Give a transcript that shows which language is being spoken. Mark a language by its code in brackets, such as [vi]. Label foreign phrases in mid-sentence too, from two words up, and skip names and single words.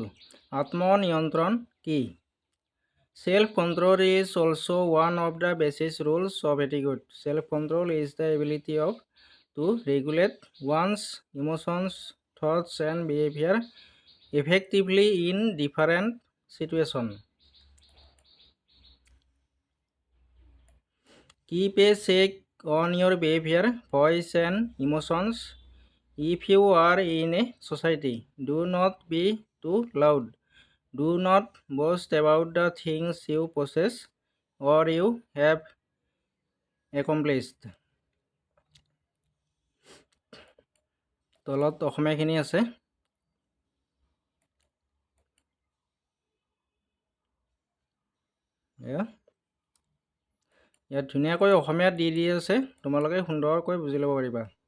[as] আত্মনিয়ন্ত্ৰণ কি? [en] Self control is also one of the basic rules of etiquette. Self control is the ability to regulate one's emotions, thoughts, and behavior effectively in different situations. Keep a check on your behavior, voice, and emotions. If you are in a society, do not be too loud. Do not boast about the things you possess or you have accomplished. [as] তলত অসমীয়াখিনি আছে। ইয়াত ধুনীয়াকৈ অসমীয়াত দি আছে, তোমালোকে সুন্দৰকৈ বুজি ল'ব পাৰিবা।